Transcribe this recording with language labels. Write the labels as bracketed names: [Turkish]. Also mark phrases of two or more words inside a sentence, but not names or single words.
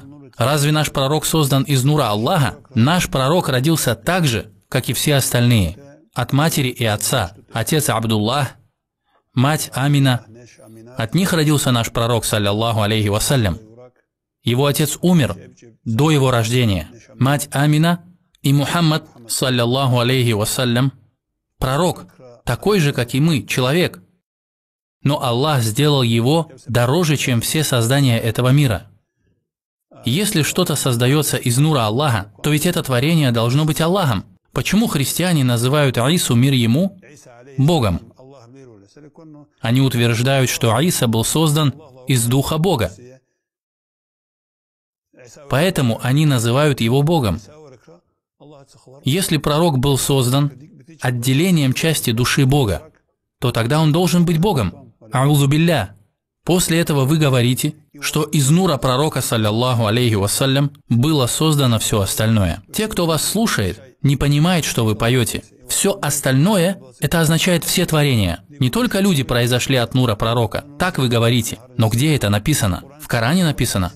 [Russian] Разве наш пророк создан из нура Аллаха? Наш пророк родился так же, как и все остальные, от матери и отца. Отец Абдуллах, мать Амина. От них родился наш пророк, [Arabic] صلى الله عليه وسلم. [Russian] Его отец умер до его рождения. Мать Амина и Мухаммад, [Arabic] صلى الله عليه وسلم, [Russian] пророк, такой же, как и мы, человек. Но Аллах сделал его дороже, чем все создания этого мира. Если что-то создается из нура Аллаха, то ведь это творение должно быть Аллахом. Почему христиане называют Аису, мир ему, Богом? Они утверждают, что Аиса был создан из духа Бога. Поэтому они называют его Богом. Если пророк был создан отделением части души Бога, то тогда он должен быть Богом. [Arabic] أعوذ بالله. [Russian] После этого вы говорите, что из нура пророка, [Arabic] صلى الله عليه وسلم, [Russian] было создано все остальное. Те, кто вас слушает, не понимает, что вы поете. Все остальное – это означает все творения. Не только люди произошли от нура пророка. Так вы говорите. Но где это написано? В Коране написано?